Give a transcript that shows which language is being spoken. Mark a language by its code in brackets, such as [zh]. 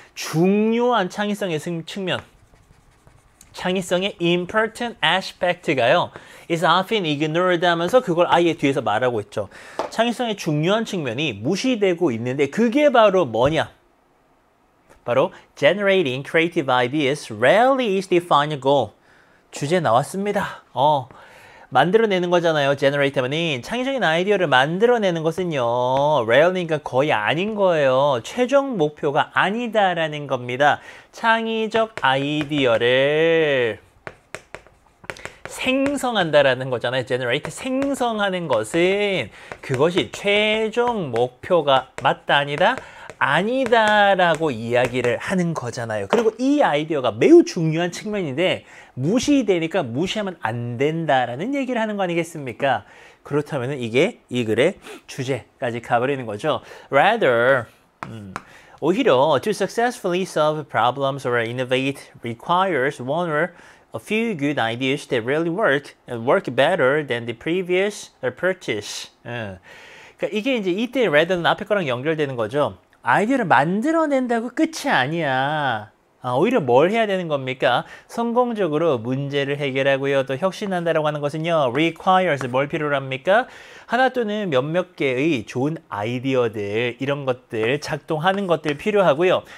[ko] 중요한 창의성의 측면, 창의성의 [en] important aspect [ko] 가요, [en] is often ignored [ko] 하면서 그걸 아예 뒤에서 말하고 있죠. 창의성의 중요한 측면이 무시되고 있는데 그게 바로 뭐냐? 바로 [en] generating creative ideas rarely is the final goal. [ko] 주제 나왔습니다. 만들어내는 거잖아요. generate 하면은 창의적인 아이디어를 만들어내는 것은요. rarely니까 거의 아닌 거예요. 최종 목표가 아니다라는 겁니다. 창의적 아이디어를 생성한다라는 거잖아요. generate, 생성하는 것은 그것이 최종 목표가 맞다 아니다? 아니다라고 이야기를 하는 거잖아요. 그리고 이 아이디어가 매우 중요한 측면인데 무시되니까 무시하면 안 된다라는 얘기를 하는 거 아니겠습니까? 그렇다면 이게 이 글의 주제까지 가버리는 거죠. [en] Rather, [ko] 오히려 [en] to successfully solve problems or innovate requires one or a few good ideas that really work and work better than the previous purchase. [ko] 그러니까 이게 이제 이때 rather는 앞에 거랑 연결되는 거죠. 아이디어를 만들어낸다고 끝이 아니야. 오히려 뭘 해야 되는 겁니까? 성공적으로 문제를 해결하고요. 또 혁신한다라고 하는 것은요. requires 뭘 필요로 합니까? 하나 또는 몇몇 개의 좋은 아이디어들 이런 것들 작동하는 것들 필요하고요.